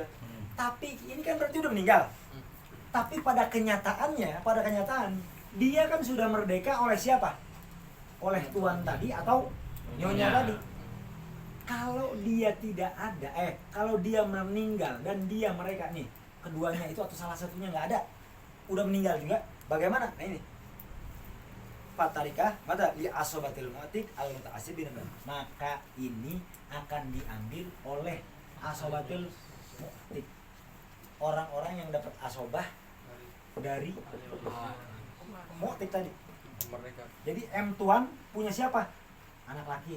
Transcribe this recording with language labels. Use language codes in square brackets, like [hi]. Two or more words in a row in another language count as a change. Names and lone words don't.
[id] Tapi ini kan berarti udah meninggal. Tapi pada kenyataan dia kan sudah merdeka oleh siapa? Oleh tuan tadi atau nyonya tadi. Kalau dia tidak ada, kalau dia meninggal dan mereka nih, keduanya itu atau salah satunya nggak ada, udah meninggal juga, bagaimana? Nah ini, [ar] فتركة ماتا ل عصبة المعتق المتعصبين, [id] maka ini akan diambil oleh [ar] عصبة المعتق, [id] orang-orang yang dapat asobah dari mu'tik tadi. Jadi M tuan punya siapa? Anak laki.